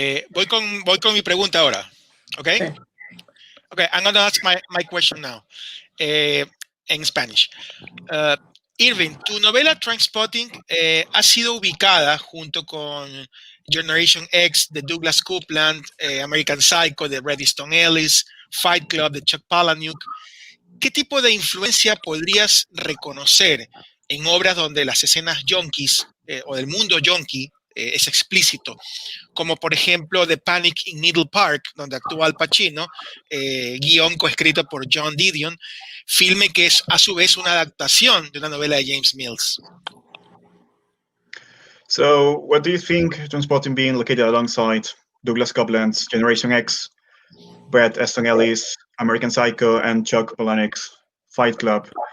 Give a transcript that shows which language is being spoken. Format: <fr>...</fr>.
<es>Voy con mi pregunta ahora.</es> <en>Okay?</en> <es>Sí.</es> <en>Okay, I'm going to ask my question now.</en> <es>En Spanish. Irving, tu novela Trainspotting ha sido ubicada junto con Generation X de Douglas Coupland, American Psycho de Bret Easton Ellis, Fight Club de Chuck Palahniuk. ¿Qué tipo de influencia podrías reconocer en obras donde las escenas yonkis o del mundo yonki es explícito? Como por ejemplo The Panic in Needle Park, donde actúa Al Pacino, guión coescrito por John Didion, filme que es a su vez una adaptación de una novela de James Mills.</es> <en>So, what do you think, Trainspotting being located alongside Douglas Coupland's Generation X, Bret Easton Ellis, American Psycho, and Chuck Palahniuk's Fight Club?</en>